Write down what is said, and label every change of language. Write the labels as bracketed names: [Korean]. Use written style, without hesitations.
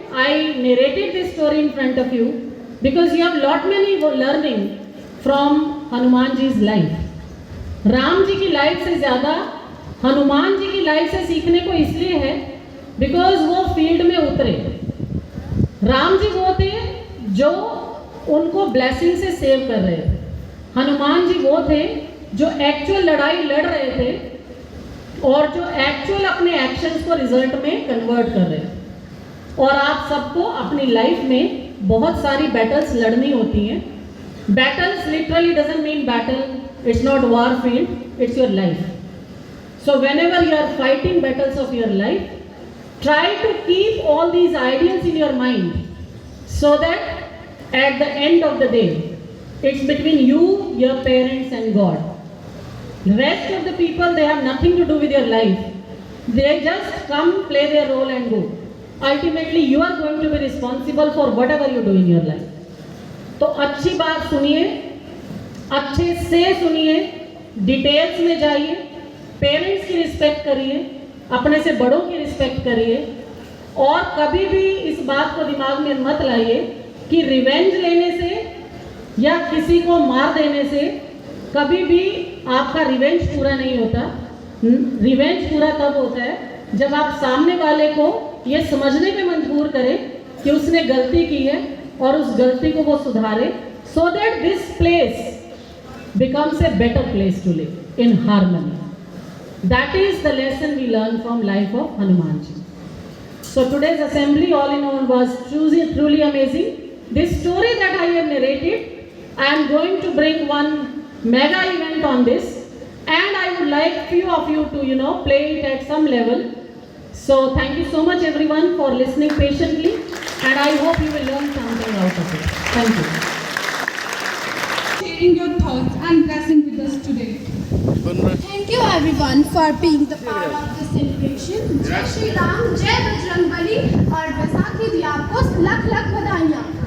[English] I narrated this story in front of you because you have lot many learning from Hanuman ji's life. [Hindi] Ram ji की life से ज़्यादा हनुमान जी की life से सीखने को इसलिए है बिकॉज वो फील्ड में उतरे। राम जी वो थे जो उनको ब्लेसिंग से सेव कर रहे थे, हनुमान जी वो थे जो एक्चुअल लड़ाई लड़ रहे थे और जो एक्चुअल अपने एक्शंस को रिजल्ट में कन्वर्ट कर रहे हैं। और आप सबको अपनी लाइफ में बहुत सारी बैटल्स लड़नी होती हैं। [English] Battles literally doesn't mean battle, it's not war field, it's your life. So whenever you are fighting battles of your life, try to keep all these ideals in your mind so that at the end of the day it's between you, your parents and God. The rest of the people, they have nothing to do with your life. They just come, play their role and go. Ultimately, you are going to be responsible for whatever you do in your life. [Hindi] तो अच्छी बात सुनिए, अच्छे से सुनिए, details में जाइए, parents की रिस्पेक्ट करिए, अपने से बड़ों की रिस्पेक्ट करिए, और कभी भी इस बात को दिमाग में मत लाइए कि रिवेंज लेने से या किसी को मार देने से कभी भी आपका रिवेंज पूरा नहीं होता। रिवेंज पूरा तब होता है जब आप सामने वाले को ये समझने पे मजबूर करें कि उसने गलती की है और उस गलती को वो सुधारे, [English] So that this place becomes a better place to live in harmony. That is the lesson we learn from life of Hanuman ji. So today's assembly all in all was truly amazing. This story that I have narrated, I am going to bring one mega event on this, and I would like few of you to play it at some level. So thank you so much everyone for listening patiently, and I hope you will learn something out of it. Thank you. Sharing your thoughts and blessing with us today. Thank you everyone for being the part of this celebration. [Hindi] जय श्री राम, जय बजरंगबली, और बैसाखी [Punjabi] दी आपको लख लख बधाइयाँ।